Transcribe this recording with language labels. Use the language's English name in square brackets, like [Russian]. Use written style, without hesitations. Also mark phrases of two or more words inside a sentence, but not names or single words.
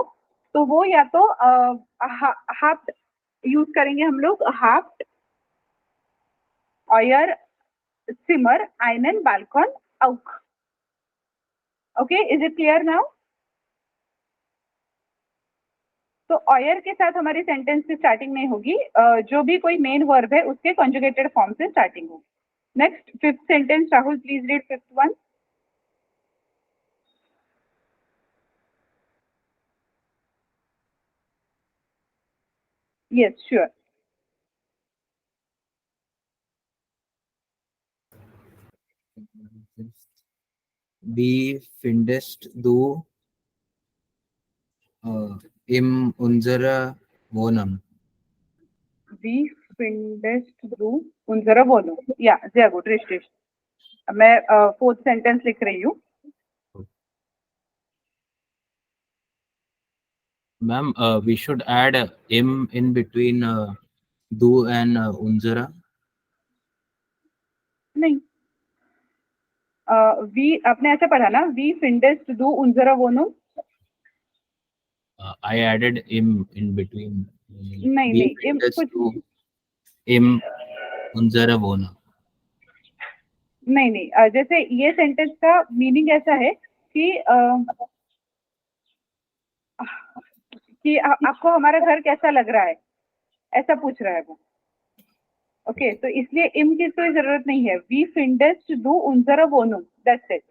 [Hindi] तो वो या तो हाफ्ट यूज करेंगे हम लोग, [German] Hat Ihr Zimmer einen Balkon auch. [English] Okay is it clear now? [Hindi] तो ऑयर के साथ हमारी सेंटेंस की स्टार्टिंग नहीं होगी, जो भी कोई [English] main verb [Hindi] है उसके [English] conjugated form [Hindi] से स्टार्टिंग होगी। [English] Next fifth sentence, Rahul please read fifth one. Yes, sure. [German] Wie findest du in unserer Wohnung? Wie findest du unsere Wohnung? Ja, sehr gut, richtig. [Hindi] मैं फोर्थ सेंटेंस लिख रही हूँ। [English] Ma'am, we should add im in between du and unsere. [Hindi] नहीं, वी आपने ऐसे पढ़ा ना, [German] Wie findest du unsere Wohnung. [English] I added im in between. [Hindi] नहीं [German] Wie [Hindi] नहीं [German] findest [Hindi] कुछ [German] du in unsere Wohnung? [Hindi] नहीं नहीं, जैसे ये सेंटेंस का मीनिंग ऐसा है कि आपको हमारा घर कैसा लग रहा है, ऐसा पूछ रहा है वो। ओके तो इसलिए इम की कोई जरूरत नहीं है, [German] Wie findest du unsere Wohnung, [English] that's it.